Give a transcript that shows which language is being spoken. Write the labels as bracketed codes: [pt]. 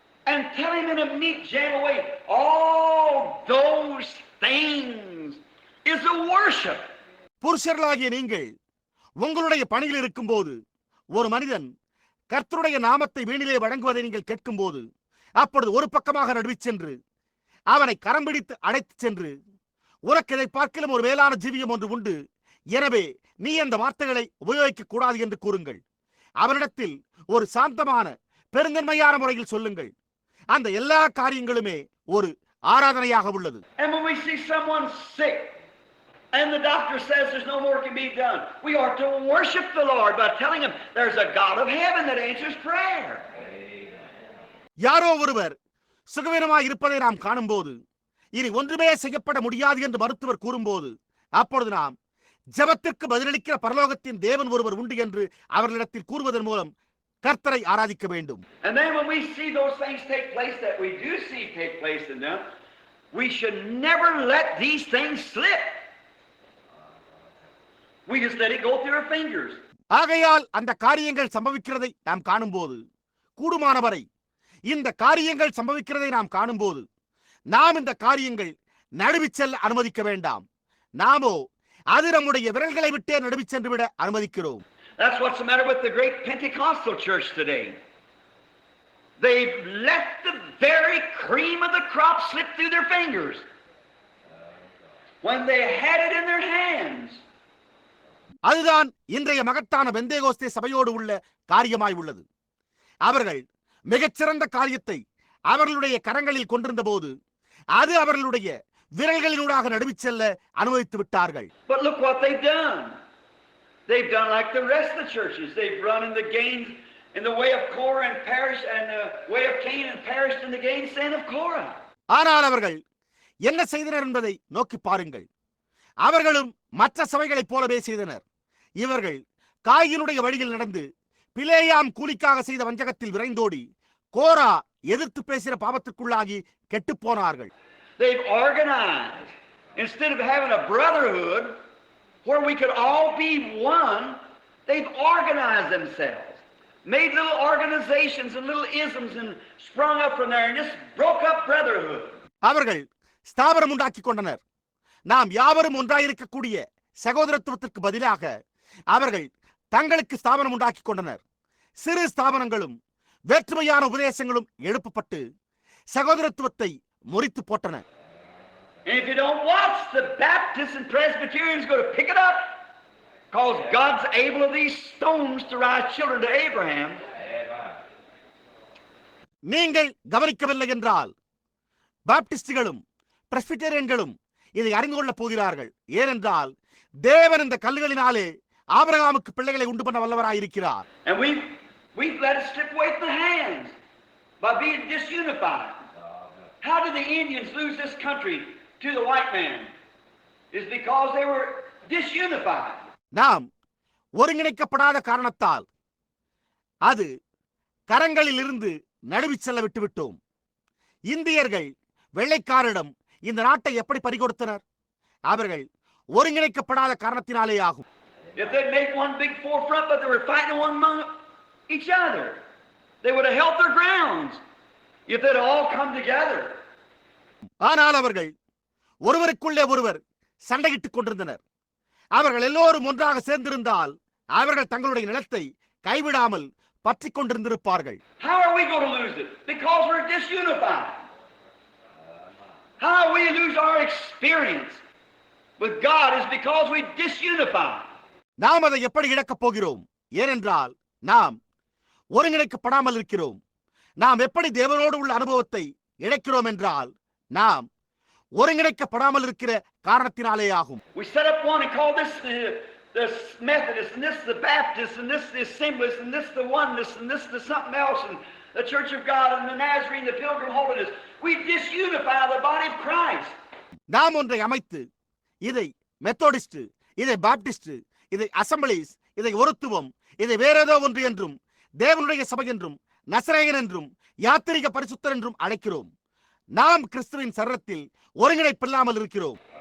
[en] and tell him in a meek, gentle way, all those things is a worship. [ta] புருஷர்களாகிய நீங்கள் உங்களுடைய பணியில் இருக்கும்போது ஒரு மனிதன் கர்த்தருடைய நாமத்தை வீணிலே வழங்குவதை நீங்கள் கேட்கும்போது அப்பொழுது ஒரு பக்கமாக நடுவிச் சென்று அவனை கரம் பிடித்து அழைத்துச் சென்று உனக்கு இதை பார்க்கலும் ஒரு மேலான ஜீவியம் ஒன்று உண்டு, எனவே நீ அந்த வார்த்தைகளை உபயோகிக்க கூடாது என்று கூறுங்கள். அவனிடத்தில் ஒரு சாந்தமான பெருந்தன்மையான முறையில் சொல்லுங்கள். அந்த எல்லா காரியங்களுமே ஒரு ஆராதனையாக உள்ளது. [en] And when we see someone sick and the doctor says there's no more can be done, we are to worship the Lord by telling him there's a God of heaven that answers prayer. [ta] யாரோ ஒருவர் சுகவீனமாய் இருப்பதை நாம் காணும்போது, இனி ஒன்றுமே செய்யப்பட முடியாது என்று மருத்துவர் கூறும்போது, அப்பொழுது நாம் ஜெபத்திற்கு பதிலளிக்கிற பரலோகத்தின் தேவன் ஒருவர் உண்டு என்று அவர்களிடத்தில் கூறுவதன் மூலம் கர்த்தரை ஆராதிக்க வேண்டும். [en] And then when we see those things take place that we do see take place in them, we should never let these things slip. We just let it go through our fingers. [ta] ஆகையால் அந்த காரியங்கள் சம்பவிக்கிறதை நாம் காணும்போது, கூடுமானவரை இந்த காரியங்கள் சம்பவிக்கிறதை நாம் காணும்போது நாம் இந்த காரியங்கள் நழுவிச் செல்ல அனுமதிக்க வேண்டாம். நாமோ அது நம்முடைய விரல்களை விட்டே நழுவிச் சென்று விட அனுமதிக்கிறோம். [en] That's what's the matter with the great Pentecostal church today. They've let the very cream of the crop slip through their fingers when they had it in their hands. [ta] அதுதான் இன்றைய மகத்தான பெந்தேகோஸ்தே சபையோடு உள்ள காரியமாய் உள்ளது. அவர்கள் மிகச்சிறந்த காரியத்தை அவர்களுடைய கரங்களில் கொண்டிருந்த போது அது அவர்களுடைய விரல்களினூடாக நடுவிச் செல்ல அனுமதித்து விட்டார்கள். [en] But look what they've done. They've done like the rest of the churches. They've run in the gains in the way of Korah and perished, and the way of Cain and perished in the gainsaying of Korah. [ta] ஆனால் அவர்கள் என்ன செய்தனர் என்பதை நோக்கி பாருங்கள். அவர்களும் மற்ற சபைகளைப் போலவே செய்தனர். இவர்கள் காயினுடைய வழியில் நடந்து பிலேயாம் கூலிக்காக செய்த வஞ்சகத்தில் விரைந்தோடி கோரா எதிர்த்து பேசின பாவத்திற்குள்ளாகி கெட்டுப் போனார்கள். [en] They've organized. Instead of having a brotherhood where we could all be one, they've organized themselves, made little organizations and little isms and sprung up from there and just broke up brotherhood. [ta] அவர்கள் ஸ்தாபனம் உண்டாக்கிக் கொண்டனர். நாம் யாவரும் ஒன்றாயிருக்கக்கூடிய சகோதரத்துவத்திற்கு பதிலாக அவர்கள் தங்களுக்கு ஸ்தாபனம் உண்டாக்கிக் கொண்டனர். சிறு ஸ்தாபனங்களும் வேற்றுமையான உபதேசங்களும் எழுப்பப்பட்டு சகோதரத்துவத்தை முறித்து போட்டன. [en] And if you don't watch, the Baptists and Presbyterians go to pick it up, because God's able of these stones to rise children to Abraham. [ta] நீங்கள் கவனிக்கவில்லை என்றால் பாப்டிஸ்டுகளும் பிரஸ்பிட்டேரியன்களும் இதை அறிந்து கொள்ளப் போகிறார்கள். ஏனென்றால் தேவன் இந்த கல்லுகளினாலே ஆபிரகாமுக்கு பிள்ளைகளை உண்டு பண்ண வல்லவராயிருக்கிறார். [en] And we've let it slip away from the hands by being disunified. How did the Indians lose this country to the white man? It's because they were disunified. [ta] நாம் ஒருங்கிணைக்கப்படாத காரணத்தால் அது கரங்களில் இருந்து நழுவிச் செல்ல விட்டுவிட்டோம். இந்தியர்கள் வெள்ளைக்காரரிடம் இந்த நாட்டை எப்படி பறிகொடுத்தனர்? அவர்கள் ஒருங்கிணைக்கப்படாத காரணத்தினாலே ஆகும். [en] If they'd make one big forefront, but they were fighting one among each other, they would have held their grounds. If they'd all come together. [ta] ஆனால் அவர்கள் ஒருவருக்குள்ளே ஒருவர் சண்டையிட்டுக் கொண்டிருந்தனர். அவர்கள் எல்லோரும் ஒன்றாக சேர்ந்திருந்தால் அவர்கள் தங்களுடைய நிலத்தை கைவிடாமல் பற்றிக் கொண்டிருந்திருப்பார்கள். [en] How are we going to lose it? Because we're disunified. How we lose our experience with God is because we disunify. [ta] நாம் அதை எப்படி இழக்கப் போகிறோம்? ஏனென்றால் நாம் ஒருங்கிணைக்கப்படாமல் இருக்கிறோம். நாம் எப்படி தேவனோடு உள்ள அனுபவத்தை இழக்கிறோம் என்றால் நாம் ஒருங்கிணைக்கப்படாமல் இருக்கிற காரணத்தினாலே ஆகும். [en] We set up one and call this the Methodist, and this the Baptist, and this the Assemblies, and this the Oneness, and this the something else, and the Church of God, and the Nazarene, the Pilgrim Holiness. We disunify the body of Christ. [ta] நாம் ஒன்றை அமைத்து இதை Methodist, இதை Baptist, இதை assemblies, இதை ஒருத்துவம், இதை வேறேதோ ஒன்று என்றும் தேவனுடைய சபை என்றும் நசரேயன் என்றும் யாத்திரிக பரிசுத்தர் என்றும் அழைக்கிறோம். நாம் கிறிஸ்துவின் சரீரத்தில் ஒருங்கிணைப்பில்லாமல் இருக்கிறோம்.